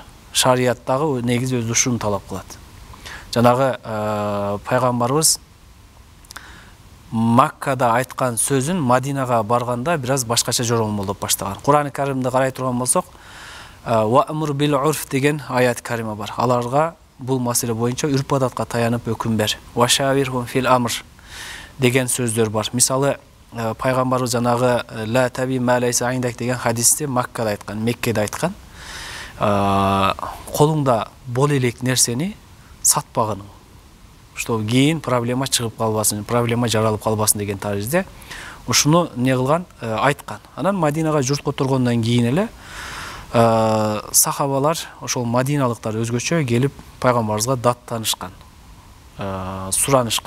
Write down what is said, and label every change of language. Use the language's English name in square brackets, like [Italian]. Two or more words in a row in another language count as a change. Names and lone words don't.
[Kyrgyz] Шарияттагы негизи өз ушун талап кылат. Жанагы пайгамбарыбыз Маккада айткан сөзүн Мадинага барганда бир аз башкача жоромолдоп баштаган. Кур'ан-ы Каримди карай турган болсок, [Arabic] «وأمر بالعرف» [Kyrgyz] деген аят карима бар. Аларга бул маселе боюнча үрп адатка таянып өкүм бер. [Arabic] «وشاورهم في الأمر» [Kyrgyz] деген сөздөр бар. Мисалы, пайгамбарыбыз жанагы [Arabic] «لا تبع ما ليس عندك» [Kyrgyz] деген хадисте Маккада айткан, Меккеде айткан. Колуңда бол элек нерсени сатпагын, что кийин проблема чыгып калбасын, проблема жаралып калбасын деген таризде ушуну не кылган, айткан. Анан Мадинага журт которгондон кийин эле сахабалар, ошол мадиналыктар өзгөчө келип пайгамбарыбызга даттанышкан, суранышкан.